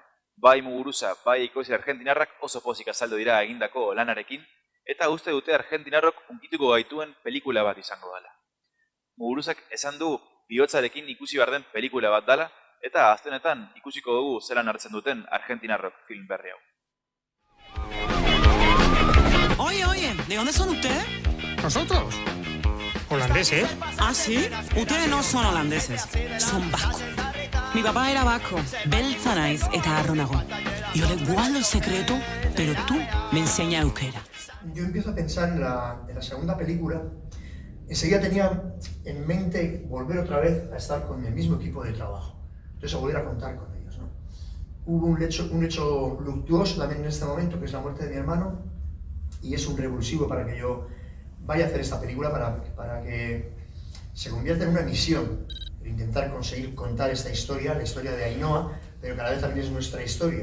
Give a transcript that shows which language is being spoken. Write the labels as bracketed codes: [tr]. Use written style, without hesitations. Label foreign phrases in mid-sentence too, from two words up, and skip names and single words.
[eu] Bai Muguruza, bai ekoizle argentinarrak oso pozik azaldu dira egindako lanarekin, eta uste dute argentinarrok unkituko gaituen pelikula bat izango dela. Muguruzak esan du bihotzarekin ikusi behar den pelikula bat dala, eta aztenetan ikusiko dugu zelan hartzen duten argentinarrok film berri hau. [es] Oye, ¿de dónde son ustedes? ¿Nosotros? ¿Holandeses? ¿Ah, sí? Ustedes no son holandeses, son vascos. Mi papá era vasco, [eu] beltza naiz eta harro nago. [es] Yo le guardo el secreto, pero tú me enseñas euskera. Yo empiezo a pensar en la segunda película. Enseguida tenía en mente volver otra vez a estar con el mismo equipo de trabajo. Entonces a volver a contar con ellos, ¿no? Hubo un hecho luctuoso también en este momento, que es la muerte de mi hermano, y es un revulsivo para que yo vaya a hacer esta película, para que se convierta en una misión, el intentar conseguir contar esta historia, la historia de Ainhoa, pero que a la vez también es nuestra historia.